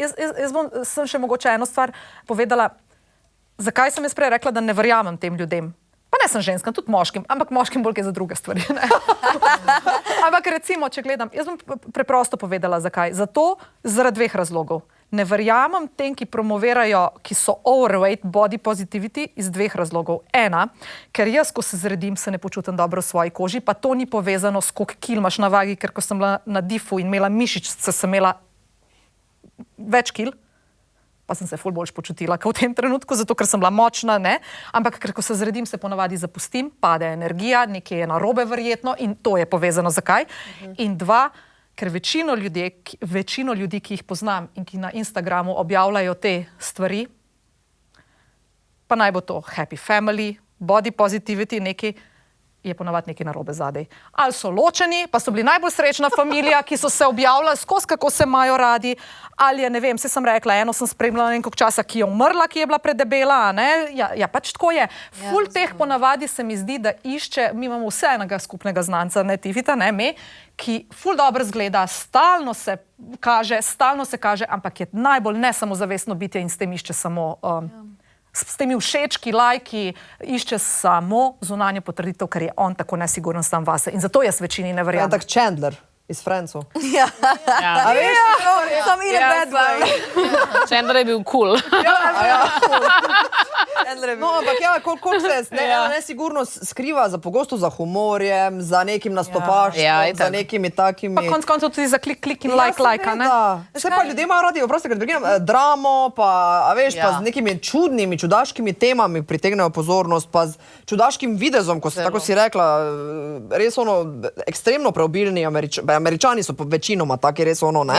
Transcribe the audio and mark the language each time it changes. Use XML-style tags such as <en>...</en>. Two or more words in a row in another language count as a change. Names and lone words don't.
<sl>Sem še mogoče eno stvar povedala, zakaj sem jaz prej rekla, da ne verjamem tem ljudem. Pa ne sem ženska, tudi moškim, ampak moškim bolj je za druge stvari. Ne? Ampak recimo, če gledam, jaz bom preprosto povedala, zakaj. Zato zaradi dveh razlogov. Ne verjamem tem, ki promovirajo, ki so overweight,</sl> <en>body positivity,</en> <sl>iz dveh razlogov. Ena, ker jaz, ko se zredim, se ne počutim dobro v svoji koži, pa to ni povezano s koliko kil imaš na vagi, ker ko sem bila na difu in imela mišičice, sem imela več kil, pa sem se ful boljš počutila kot v tem trenutku, zato ker sem bila močna, ne? Ampak ker ko se zredim, se ponavadi zapustim, pade energija, nekje je narobe verjetno in to je povezano zakaj. In dva, ker večino ljudi, ki jih poznam in ki na Instagramu objavljajo te stvari, pa naj bo to</sl> <en>happy family, body positivity,</en> <sl>neki, je ponavadi nekaj narobe zadej. Ali so ločeni, pa so bili najbolj srečna familija, ki so se objavljali skozi, kako se imajo radi, ali je, ne vem, se sem rekla, eno sem spremljala nekaj časa, ki je umrla, ki je bila predebela, ne? Ja, pač tako je. Ful teh ponavadi se mi zdi, da išče, mi imamo vse enega skupnega znanca, ne Tifita, ne me, ki ful dobro zgleda, stalno se kaže, ampak je najbolj nesamozavestno bitje in s tem išče samo... S temi všečki, lajki, išče samo zunanjo potrditev, ker je on tako nesiguren sam vase. In zato jaz večini ne verjamem. Ja, tak Chandler iz Friendsov. A veš, sam in</sl> <en>a bad boy.</en> <sl>Chandler je bil cool. No, ampak ja, koliko se nesigurnost skriva za pogosto za humorjem, za nekim nastopaštvom, za nekimi takimi... Pa konc koncev tudi za klik in lajka, ne? Vse pa ljudje imajo radi, oprosti, kad pregledam, dramo, pa, a veš, pa z nekimi čudnimi, čudaškimi temami pritegnejo pozornost, pa z čudaškim videzom, ko se, tako si rekla, res ono, ekstremno preobilni Američani so večinoma taki, res ono, ne?</sl>